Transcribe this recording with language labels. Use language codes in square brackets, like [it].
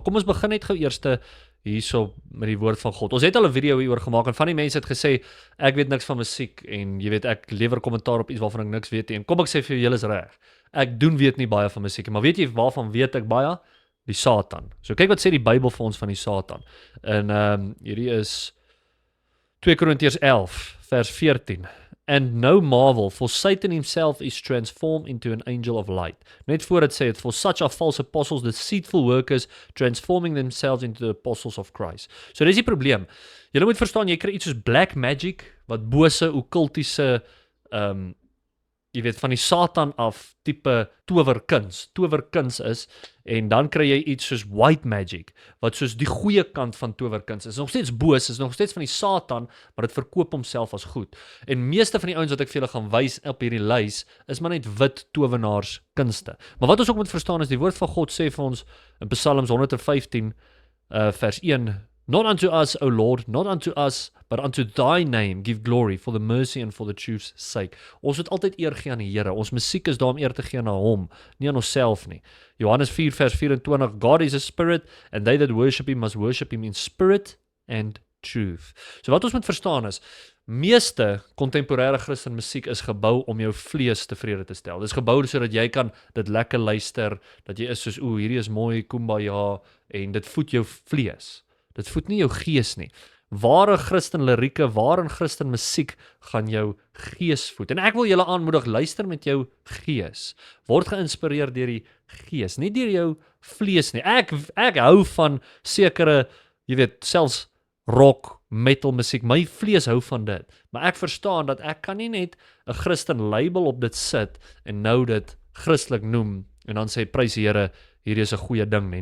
[af] Maar kom ons begin net gou eerste hierso met die woord van God. Ons het al 'n video hieroor gemaak en van die mense het gesê ek weet niks van musiek en jy weet ek lewer kommentaar op iets waarvan ek niks weet nie. En kom ek sê vir julle is reg. Ek weet nie baie van musiek, maar weet jy waarvan weet ek baie? Die Satan. So kyk wat sê die Bybel vir ons van die Satan. En hierdie is 2 Korintiërs 11 vers 14. [en] And no marvel, for Satan himself is transformed into an angel of light. [af] Net voor het sê het, [en] for such are false apostles, deceitful workers, transforming themselves into the apostles of Christ. [af] So dis die probleem. Jy moet verstaan, jy kry iets soos black magic, wat bose, okkultiese, jy weet, van die Satan af tipe towerkuns is, en dan kry jy iets soos white magic, wat soos die goeie kant van towerkuns is. Nog steeds boos, is nog steeds van die Satan, maar dit verkoop homself as goed. En meeste van die ouens wat ek vir julle gaan wys op hierdie lys, is maar net wit towenaars kunste. Maar wat ons ook moet verstaan is, die woord van God sê vir ons, in Psalms 115, vers 1, [en] Not unto us, O Lord, not unto us, but unto thy name give glory for the mercy and for the truth's sake. [af] Ons moet altyd eer gee aan die Here. Ons musiek is daar om eer te gee aan hom, nie aan onsself nie. Johannes 4 vers 24, [en] God is a spirit, and they that worship him must worship him in spirit and truth. [af] So wat ons moet verstaan is, meeste kontemporêre Christen musiek is gebou om jou vlees tevrede te stel. Dit is gebou sodat jy kan dit lekker luister, dat jy is soos, hierdie is mooi, kumbaya, en dit voed jou vlees. Dit voed nie jou gees nie. Ware Christen lirieke, ware Christen musiek gaan jou gees voed. En ek wil julle aanmoedig, luister met jou gees. Word geïnspireer deur die gees, nie deur jou vlees nie. Ek hou van sekere, jy weet, selfs rock, metal musiek. My vlees hou van dit. Maar ek verstaan dat ek kan nie net 'n Christen label op dit sit en nou dit Christelik noem en dan sê prys die Here, hierdie is 'n goeie ding nie.